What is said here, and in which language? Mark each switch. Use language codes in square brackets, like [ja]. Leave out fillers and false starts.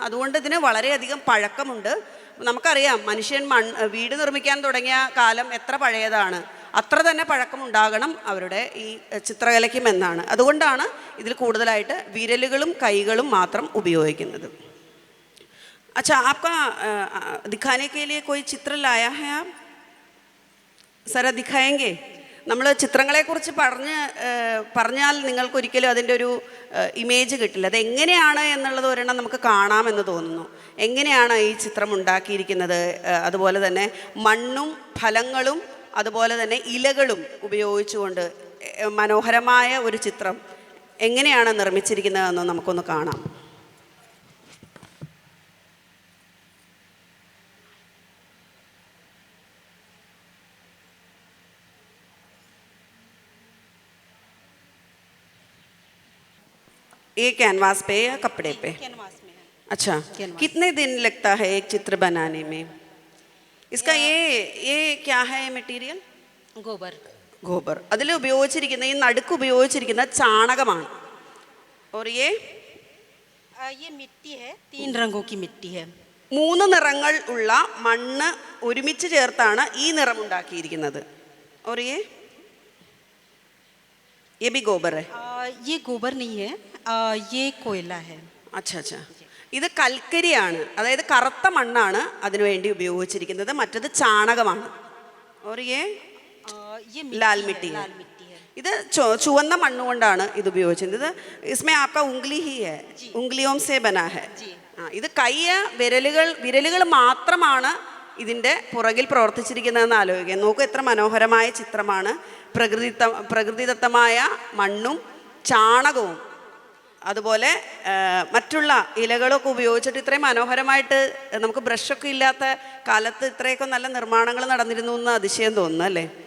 [ml] അതുകൊണ്ട് ഇതിന് വളരെയധികം പഴക്കമുണ്ട്. നമുക്കറിയാം മനുഷ്യൻ വീട് നിർമ്മിക്കാൻ തുടങ്ങിയ കാലം എത്ര പഴയതാണ്, അത്ര തന്നെ പഴക്കമുണ്ടാകണം അവരുടെ ഈ ചിത്രകലയ്ക്കും എന്നാണ്. അതുകൊണ്ടാണ് ഇതിൽ കൂടുതലായിട്ട് വിരലുകളും കൈകളും മാത്രം ഉപയോഗിക്കുന്നത്. [hi] अच्छा, आपका दिखाने के लिए कोई चित्र लाया है आप? സര [ml] ദിഖായെങ്കിൽ നമ്മൾ ചിത്രങ്ങളെക്കുറിച്ച് പറഞ്ഞാൽ നിങ്ങൾക്കൊരിക്കലും അതിൻ്റെ ഒരു ഇമേജ് കിട്ടില്ല. അതെങ്ങനെയാണ് എന്നുള്ളത് ഒരെണ്ണം നമുക്ക് കാണാമെന്ന് തോന്നുന്നു. എങ്ങനെയാണ് ഈ ചിത്രം ഉണ്ടാക്കിയിരിക്കുന്നത്, അതുപോലെ തന്നെ മണ്ണും ഫലങ്ങളും അതുപോലെ തന്നെ ഇലകളും ഉപയോഗിച്ചുകൊണ്ട് മനോഹരമായ ഒരു ചിത്രം എങ്ങനെയാണ് നിർമ്മിച്ചിരിക്കുന്നതെന്ന് നമുക്കൊന്ന് കാണാം. [hi] ये कैनवास पे या कपड़े पे? कैनवास में है। अच्छा, कैनवास। कितने दिन लगता है एक चित्र बनाने में? इसका ये क्या है मटेरियल? गोबर। ഗോബർ. [ml] അതിൽ ഉപയോഗിച്ചിരിക്കുന്ന ഈ നടുക്ക് ഉപയോഗിച്ചിരിക്കുന്ന ചാണകമാണ്. [hi] और ये ये मिट्टी है, 3 रंगों की मिट्टी है। [ml] 3 നിറങ്ങൾ ഉള്ള മണ്ണ് ഒരുമിച്ച് ചേർത്താണ് ഈ നിറം ഉണ്ടാക്കിയിരിക്കുന്നത്. [hi] और ये भी गोबर है? ये गोबर नहीं है, ये कोयला है। अच्छा अच्छा. [ml] ഇത് കൽക്കരിയാണ്, അതായത് കറുത്ത മണ്ണാണ് അതിനു വേണ്ടി ഉപയോഗിച്ചിരിക്കുന്നത്. മറ്റത് ചാണകമാണ്. [hi] और ये लाल मिट्टी है. [ml] ഇത് ചുവന്ന മണ്ണ് കൊണ്ടാണ് ഇത് ഉപയോഗിച്ചിരുന്നത്. [hi] इसमें आपका उंगली ही है, उंगलियों से बना है. [ml] ഇത് വിരലുകൾ മാത്രമാണ് ഇതിൻ്റെ പുറകിൽ പ്രവർത്തിച്ചിരിക്കുന്നതെന്ന് ആലോചിക്കുക. നോക്കൂ, എത്ര മനോഹരമായ ചിത്രമാണ്. പ്രകൃതിദത്തമായ മണ്ണും ചാണകവും അതുപോലെ മറ്റുള്ള ഇലകളൊക്കെ ഉപയോഗിച്ചിട്ട് ഇത്രയും മനോഹരമായിട്ട്, നമുക്ക് ബ്രഷൊക്കെ ഇല്ലാത്ത കാലത്ത് ഇത്രയൊക്കെ നല്ല നിർമ്മാണങ്ങൾ നടന്നിരുന്നു എന്ന് അതിശയം തോന്നുന്നു അല്ലേ?